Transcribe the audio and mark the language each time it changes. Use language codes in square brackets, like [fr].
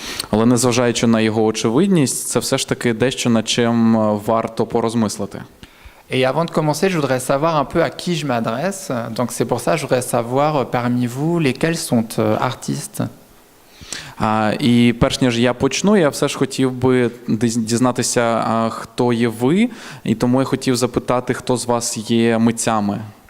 [uk] Але незважаючи на його очевидність, це все ж таки дещо, над чим варто порозмислити. [fr] Et avant de commencer, je voudrais savoir un peu à qui je m'adresse. Donc c'est pour ça que je voudrais savoir parmi vous lesquels sont artistes. [uk] І перш ніж я почну, я все ж хотів би дізнатися, хто є ви, і тому я хотів запитати, хто з вас є митцями.